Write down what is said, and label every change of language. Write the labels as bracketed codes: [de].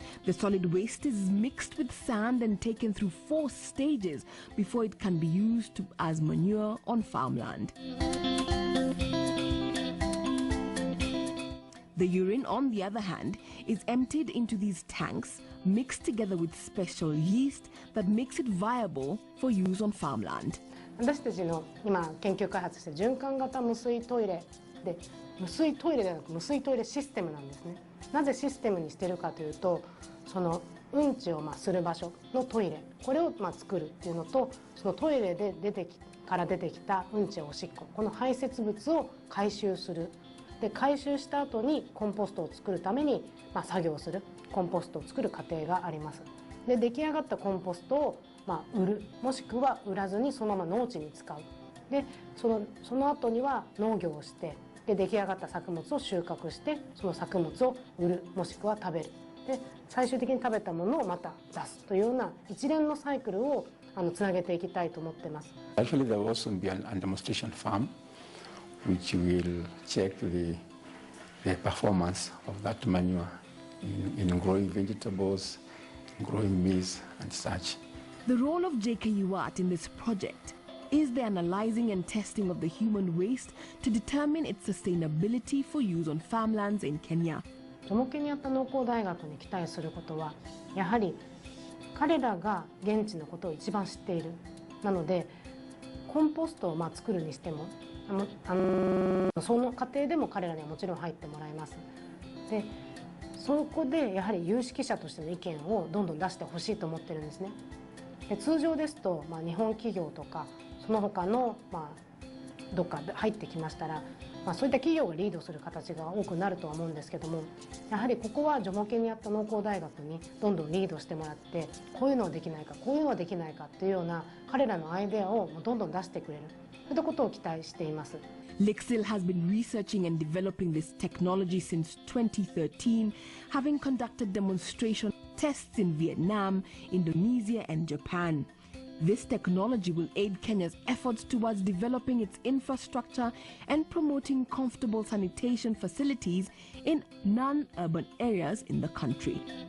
[en] The solid waste is mixed with sand and taken through 4 stages before it can be used as manure on farmland. The urine, on the other hand, is emptied into these tanks, mixed together with special yeast that makes it viable for use on farmland. [ja] 私たちの今研究開発して循環型無水トイレで、無水トイレではなく無水トイレシステムなんですね。なぜシステムにしてるかというと、そのうんちをする場所のトイレ、これを作るっていうのと、そのトイレで出てきたうんちやおしっこ、この排泄物を回収する。で回収した後にコンポストを作るために、作業するコンポストを作る過程があります。で出来上がったコンポストを売る、もしくは売らずにそのまま農地に使う。でその後には農業をして、で出来上がった作物を収穫して、その作物を売る、もしくは食べる。で最終的に食べたものをまた出すというような一連のサイクルをつなげていきたいと思っています。 [en] Actually, there will also be a demonstration farm which will check the performance of that manure in growing vegetables, growing maize and such. The role of JKUAT in this project is the analyzing and testing of the human waste to determine its sustainability for use on farmlands in Kenya. [ja] ジョモケニアッタ農工大学に期待することは、やはり彼らが現地のことを一番知っている。なのでコンポストを作るにしても、その過程でも彼らにはもちろん入ってもらいます。でそこでやはり有識者としての意見をどんどん出してほしいと思ってるんですね。で通常ですと、日本企業とかその他の、どっかで入ってきましたら、そういった企業がリードする形が多くなるとは思うんですけども、やはりここはジョモケニアッタ農工大学にどんどんリードしてもらって、こういうのはできないか、こういうのはできないかっていうような彼らのアイデアをどんどん出してくれる、そういったことを期待しています。 [en] Lixil has been researching and developing this technology since 2013, having conducted demonstration tests in Vietnam, Indonesia and Japan. This technology will aid Kenya's efforts towards developing its infrastructure and promoting comfortable sanitation facilities in non-urban areas in the country.